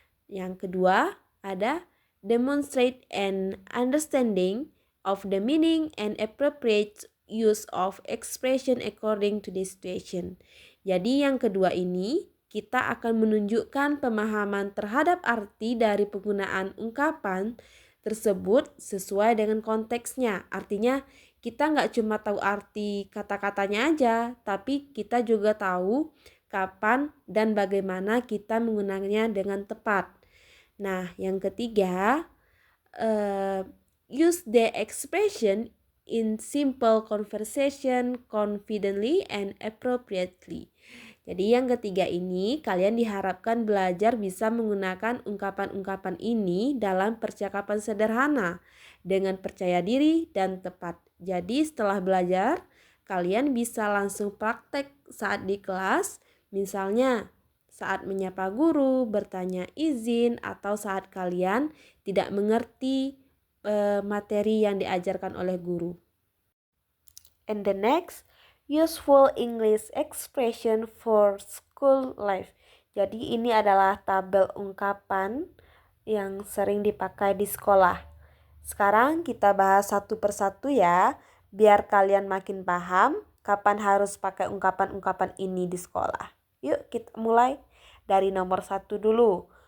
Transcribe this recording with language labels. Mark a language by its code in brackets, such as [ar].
[id] Yang kedua, ada [en] demonstrate an understanding of the meaning and appropriate use of expression according to the situation. [id] Jadi yang kedua ini kita akan menunjukkan pemahaman terhadap arti dari penggunaan ungkapan tersebut sesuai dengan konteksnya. Artinya kita nggak cuma tahu arti kata-katanya aja, tapi kita juga tahu kapan dan bagaimana kita menggunakannya dengan tepat. Nah, yang ketiga, [en] use the expression in simple conversation confidently and appropriately. [id] Jadi yang ketiga ini kalian diharapkan belajar bisa menggunakan ungkapan-ungkapan ini dalam percakapan sederhana dengan percaya diri dan tepat. Jadi setelah belajar, kalian bisa langsung praktek saat di kelas, misalnya saat menyapa guru, bertanya izin, atau saat kalian tidak mengerti materi yang diajarkan oleh guru. [en] And the next, useful English expression for school life. [id] Jadi ini adalah tabel ungkapan yang sering dipakai di sekolah. Sekarang kita bahas satu persatu ya, biar kalian makin paham kapan harus pakai ungkapan-ungkapan ini di sekolah. Yuk kita mulai dari nomor 1 dulu.